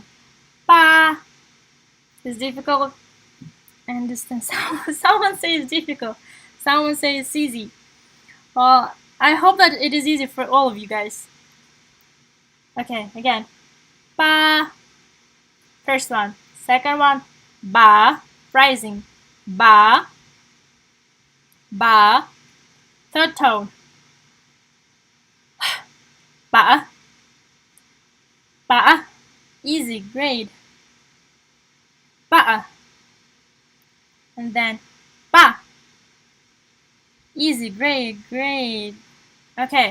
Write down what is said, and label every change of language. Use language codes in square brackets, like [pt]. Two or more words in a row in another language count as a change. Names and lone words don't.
[en] Ba. It's difficult. I understand. Someone says it's difficult. Someone says it's easy. Well, I hope that it is easy for all of you guys. Okay, again. Ba. First one. Second one. Ba. Rising. [zh] Ba. Ba. [en] Third tone. [zh] Ba. Ba. [en] Easy, great. Ba. And then ba. Easy, great, great. Okay.